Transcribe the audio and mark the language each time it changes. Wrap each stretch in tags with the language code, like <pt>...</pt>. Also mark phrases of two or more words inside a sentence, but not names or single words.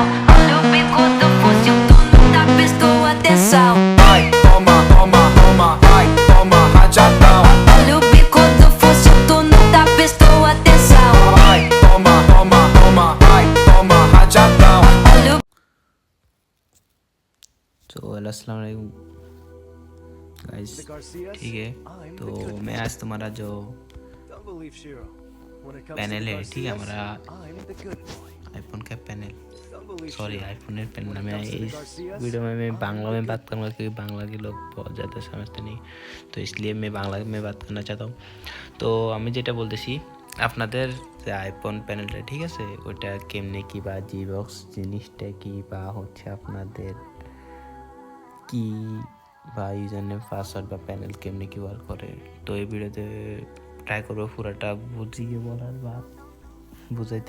<pt>Olha o bico do fuzil, tu nunca prestou atenção. Vai, toma, toma, toma, vai, toma rajadão. Olha o bico do fuzil, tu nunca prestou atenção. Vai, toma, toma, toma, vai, toma rajadão. Olha o</pt> <hi>तो</hi> <ar>السلام عليكم</ar> <hi>गाइस, ठीक है। तो मैं आज तुम्हारा जो पैनल है, ठीक है, हमारा आईफोन का पैनल,</hi> <en>sorry iPhone panel,</en> <hi>मैं इस वीडियो में मैं बांग्ला में बात करूँगा क्योंकि बांग्ला के लोग बहुत ज़्यादा समझते नहीं, तो इसलिए मैं बांग्ला में बात करना चाहता हूँ।</hi> <bn>তো আমি যেটা বলতেছি, আপনাদের যে আইফোন প্যানেলটা, ঠিক আছে, ওটা কেমনে কি বা জিবক্স জিনিসটা কি বা হচ্ছে আপনাদের কি বা</bn> <en>user name password</en> <bn>বা প্যানেল কেমনে কি ওয়ার্ক করে, তো এই ভিডিওতে ট্রাই করবো পুরোটা বুঝিয়ে বলার বা বুঝাইতে।</bn>